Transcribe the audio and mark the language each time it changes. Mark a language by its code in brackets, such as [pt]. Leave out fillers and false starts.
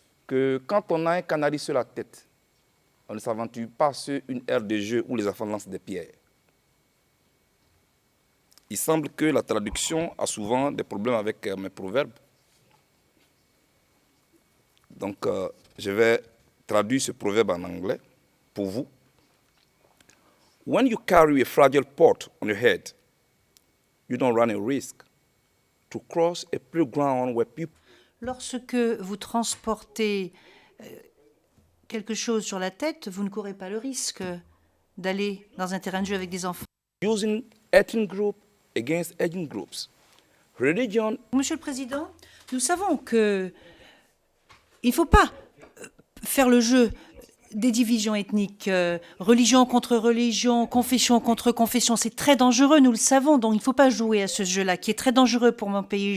[fr] que quand on a un canari sur la tête, on ne s'aventure pas sur une aire de jeu où les enfants lancent des pierres. Il semble que la traduction a souvent des problèmes avec mes proverbes. Donc, je vais traduire ce proverbe en anglais pour vous. [en] When you carry a fragile pot on your head, you don't run a risk to cross a playground where people. [fr] Lorsque vous transportez quelque chose sur la tête, vous ne courez pas le risque d'aller dans un terrain de jeu avec des enfants. [en] Using ethnic group against ethnic groups. Religion. [fr] Monsieur le Président, nous savons que il ne faut pas faire le jeu des divisions ethniques, religion contre religion, confession contre confession. C'est très dangereux, nous le savons, donc il ne faut pas jouer à ce jeu-là, qui est très dangereux pour mon pays.